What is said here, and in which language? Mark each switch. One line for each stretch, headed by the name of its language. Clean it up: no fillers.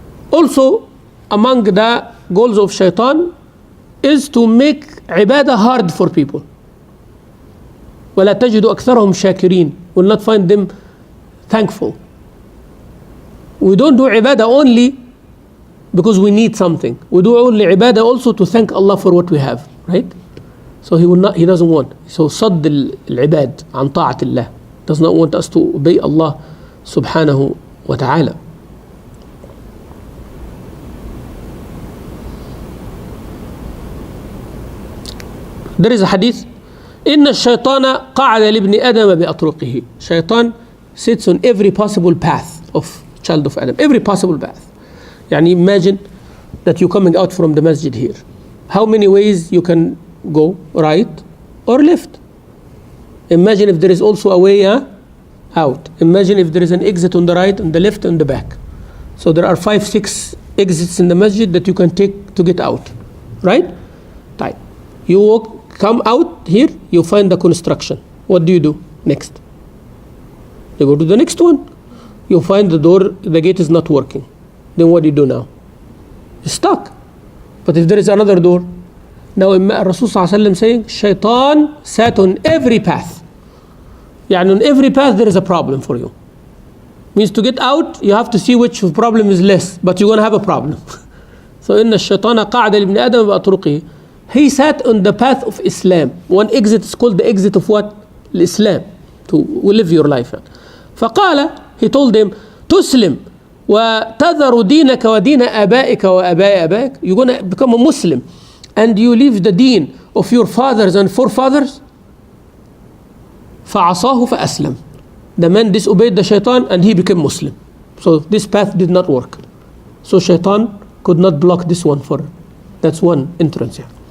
English: Also, among the goals of shaitan is to make ibadah hard for people.
Arabic: وَلَا تَجِدُ أَكْثَرَهُمْ شَاكِرِينَ.
English: Will not find them thankful. We don't do ibadah only because we need something. We do only ibadah also to thank Allah for what we have, right? So he doesn't want.
Arabic: So صد العباد عن طاعة الله.
English: Does not want us to obey Allah subhanahu wa ta'ala. There is a hadith.
Arabic: إن الشيطان قعد لابن آدم بأطرقه.
English: Shaitan sits on every possible path of child of Adam. Every possible path. يعني imagine that you're coming out from the masjid here. How many ways you can go, right or left? Imagine if there is also a way out. Imagine if there is an exit on the right, on the left, and the back. So there are 5, 6 exits in the masjid that you can take to get out, right? Right. You come out here, you find the construction. What do you do next? You go to the next one. You find the door, the gate is not working. Then what do you do now? You're stuck. But if there is another door, now Rasul ﷺ saying, Shaitan sat on every path. يعني on every path there is a problem for you. Means to get out, you have to see which problem is less, but you're going to have a problem.
Arabic: So إن الشيطان قعد لابن آدم بأطرقه.
English: He sat on the path of Islam. One exit is called the exit of what? Islam. To live your life.
Arabic: فقال, he told him, تسلم وتذر دينك ودين آبائك وآباء آبائك.
English: You're going to become a Muslim and you leave the deen of your fathers and forefathers.
Arabic: فعصاه فأسلم.
English: The man disobeyed the shaitan and he became Muslim. So this path did not work. So shaitan could not block this one for. That's one entrance here.